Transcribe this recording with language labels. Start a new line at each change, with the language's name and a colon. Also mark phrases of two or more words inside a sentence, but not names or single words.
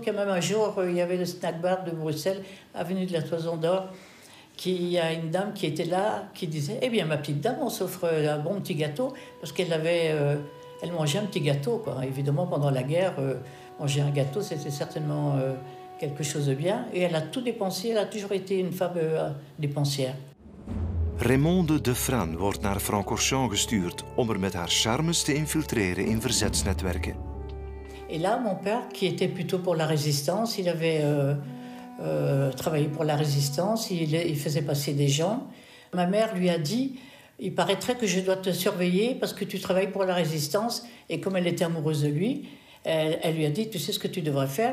French: Quand même un jour, il y avait le snack bar de Bruxelles, avenue de la Toison d'Or, il y a une dame qui était là, qui disait « Eh bien, ma petite dame, on s'offre un bon petit gâteau » parce qu'elle avait... elle mangeait un petit gâteau, quoi. Évidemment, pendant la guerre, manger un gâteau, c'était certainement quelque chose de bien. Et elle a tout dépensé, elle a toujours été une femme dépensière.
Dutch: Raymonde de Frane wordt naar Francorchamps gestuurd om met haar charmes te infiltreren in verzetsnetwerken.
French: Et là, mon père, qui était plutôt pour la résistance, il avait travaillé pour la résistance, il faisait passer des gens. Ma mère lui a dit... Il paraîtrait que je dois te surveiller parce que tu travailles pour la résistance. Et comme elle était amoureuse de lui, elle lui a dit, tu sais ce que tu devrais faire?